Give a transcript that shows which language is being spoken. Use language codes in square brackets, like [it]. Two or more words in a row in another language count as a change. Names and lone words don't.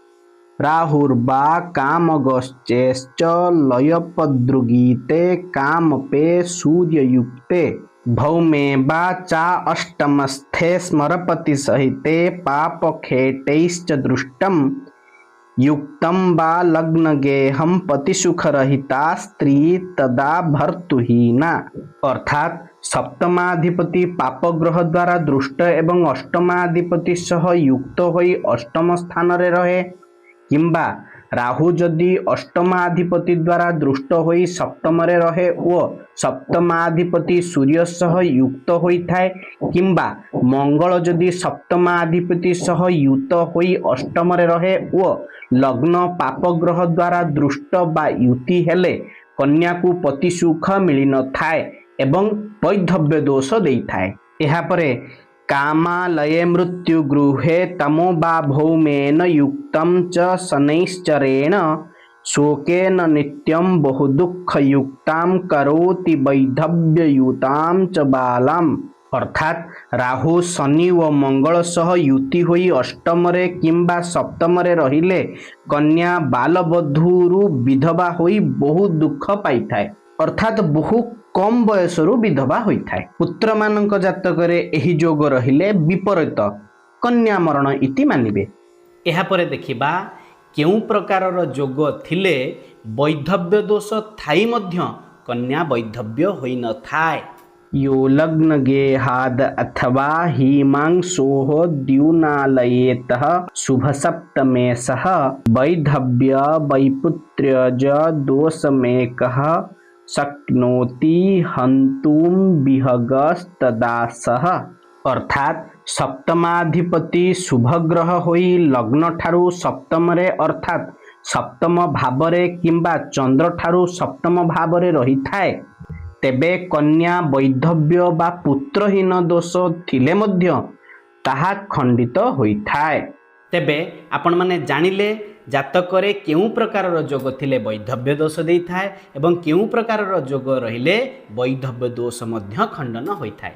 [sa] राहुर्वा कामगश्चेश्च लयपदृगीते कामपे सूर्ययुक्ते भौमे वा चा अष्टमस्थे स्मरपति सहिते पापखेटैश्च दृष्टम् युक्तं वा लग्नगेहं पतिसुखरहिता स्त्री तदा भर्तुहीना। [or] ଅର୍ଥାତ ସପ୍ତମାଧିପତି ପାପଗ୍ରହ ଦ୍ୱାରା ଦୃଷ୍ଟ ଏବଂ ଅଷ୍ଟମାଧିପତି ସହ ଯୁକ୍ତ ହୋଇ ଅଷ୍ଟମ ସ୍ଥାନ ରେ ରହେ, କିମ୍ବା ରାହୁ ଯଦି ଅଷ୍ଟମାଧିପତି ଦ୍ୱାରା ଦୃଷ୍ଟ ହୋଇ ସପ୍ତମ ରେ ରହେ ଓ ସପ୍ତମାଧିପତି ସୂର୍ଯ୍ୟ ସହ ଯୁକ୍ତ ହୋଇ ଥାଏ, କିମ୍ବା ମଙ୍ଗଳ ଯଦି ସପ୍ତମାଧିପତି ସହ ଯୁକ୍ତ ହୋଇ ଅଷ୍ଟମ ରେ ରହେ ଓ ଲଗ୍ନ ପାପଗ୍ରହ ଦ୍ୱାରା ଦୃଷ୍ଟ ବା ଯୁତି ହେଲେ କନ୍ୟା କୁ ପତି ସୁଖ ମିଳି ନ ଥାଏ ଏବଂ ବୈଧବ୍ୟ ଦୋଷ ଦେଇ ଥାଏ। ଏହା ପରେ [sa] कामालये मृत्यु गृहे तमो बा भौमेन युक्तं च शनैश्चरेण शोकेन नित्यं बहु दुःख युक्तां करोति वैधव्ययुतां च बालाम्। [or] ଅର୍ଥାତ ରାହୁ ଶନି ଓ ମଙ୍ଗଳ ସହ ଯୁତି ହୋଇ ଅଷ୍ଟମ ରେ କିମ୍ବା ସପ୍ତମ ରେ ରହିଲେ କନ୍ୟା ବାଳବଧୂରୁ ବିଧବା ହୋଇ ବହୁ ଦୁଃଖ ପାଇ ଥାଏ, ଅର୍ଥାତ ବହୁ କମ ବୟସରୁ ବିଧବା ହୋଇ ଥାଏ। ପୁତ୍ର ମାନଙ୍କ ଜାତକରେ ଏହି ଯୋଗ ରହିଲେ ବିପରୀତ କନ୍ୟା ମରଣ ଇତି ମାନିବେ। ଏହା ପରେ ଦେଖିବା କେଉଁ ପ୍ରକାରର ଯୋଗ ଥିଲେ ବୈଧବ୍ୟ ଦୋଷ ଥାଇ ମଧ୍ୟ କନ୍ୟା ବୈଧବ୍ୟ ହୋଇ ନ ଥାଏ। [sa] यो लग्न गेहाद अथवा हिमांशोः द्युनालयेतः शुभ सप्तमे सह वैधव्य वैपुत्र्यज दोषमेकः शक्नोति हन्तुं विहगस्तदा सह। [or] ଅର୍ଥାତ ସପ୍ତମାଧିପତି ଶୁଭ ଗ୍ରହ ହୋଇ ଲଗ୍ନ ଠାରୁ ସପ୍ତମ ରେ ଅର୍ଥାତ ସପ୍ତମ ଭାବ ରେ କିମ୍ବା ଚନ୍ଦ୍ର ଠାରୁ ସପ୍ତମ ଭାବ ରେ ରହି ଥାଏ, ତେବେ କନ୍ୟା ବୈଧବ୍ୟ ବା ପୁତ୍ରହୀନ ଦୋଷ ଥିଲେ ମଧ୍ୟ ତାହା ଖଣ୍ଡିତ ହୋଇ ଥାଏ। ତେବେ ଆପଣ ମାନେ ଜାଣିଲେ ଜାତକରେ କେଉଁ ପ୍ରକାରର ଯୋଗ ଥିଲେ ବୈଧବ୍ୟ ଦୋଷ ଦେଇ ଥାଏ ଏବଂ କେଉଁ ପ୍ରକାରର ଯୋଗ ରହିଲେ ବୈଧବ୍ୟ ଦୋଷ ମଧ୍ୟ ଖଣ୍ଡନ ହୋଇ ଥାଏ।